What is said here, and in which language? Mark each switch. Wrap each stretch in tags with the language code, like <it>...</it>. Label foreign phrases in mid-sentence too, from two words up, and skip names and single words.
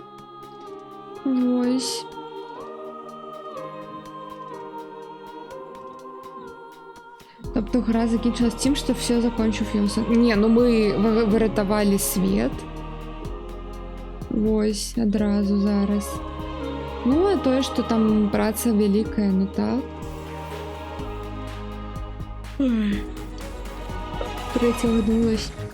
<be>Вось.</be> <uk>Тобто гра закінчилась тим,</uk> <be>што все закончыў Фіонса. Не, ну мы выратавалі свет. Вось, адразу зараз. Ну, а тое, што там праца вялікая, ну так. Прыцягнулась.</be>